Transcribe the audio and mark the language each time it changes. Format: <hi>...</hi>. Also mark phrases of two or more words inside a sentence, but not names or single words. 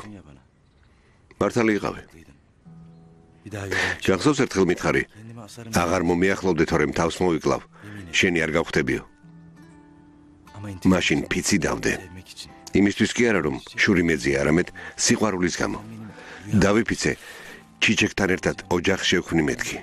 <tr>ya bana.</tr> <ka>მართალი იყავი.</ka> <tr>Bir daha göremeyeceğim.</tr> <ka>გახსოვს ერთხელ მითხარი,</ka> <tr>Kendime asarım.</tr> <ka>აღარ მომიახლოვდე თორემ თავს მოვიკლავ. შენი არ გავხდებიო.</ka> <tr>Ama intikam</tr> <ka>მაშინ ფიცი დავდე.</ka> <tr>sevmek için.</tr> <ka>იმისთვის კი არა რომ შური მეძია, არამედ სიყვარულის გამო. დავიფიცე ჩიჩეკთან ერთად ოჯახ შევქმნი მეთქი.</ka>